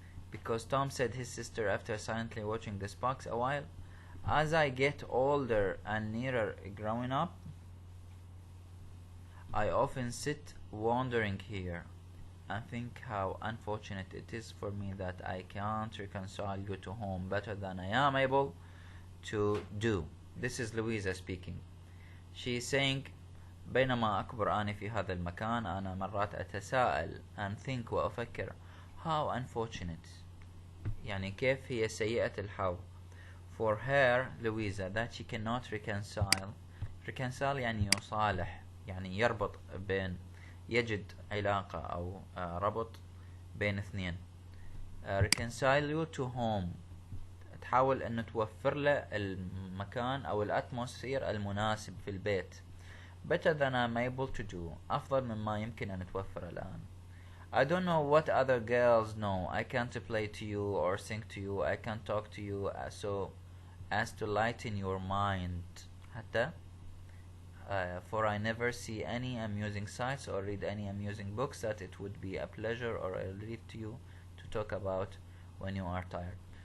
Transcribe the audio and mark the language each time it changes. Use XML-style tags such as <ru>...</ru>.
<en>Because Tom, said his sister after silently watching the sparks a while, as I get older and nearer growing up, I often sit wandering here and think how unfortunate it is for me that I can't reconcile you to home better than I am able to do. This is Louisa speaking. She is saying</en> <ar>بينما أكبر أنا في هذا المكان أنا مرات أتساءل</ar> <en>and think</en> <ar>وأفكر</ar> <en>how unfortunate</en> <ar>يعني كيف هي سيئة الحظ</ar> <en>for her, Louisa, that she cannot reconcile</en> <ar>يعني يصالح يعني يربط بين يجد علاقة أو ربط بين اثنين.</ar> <en>reconcile you to home</en> <ar>تحاول أن توفر له المكان أو الأتموسفير المناسب في البيت</ar> <en>better than I'm able to do</en> <ar>أفضل مما يمكن أن توفر الآن.</ar> <en>I don't know what other girls know. I can't play to you or sing to you. I can't talk to you so as to lighten your mind</en> <ar>حتى</ar> <en>for I never see any amusing sights or read any amusing books that it would be a pleasure or a relief to you to talk about when you are tired.</en>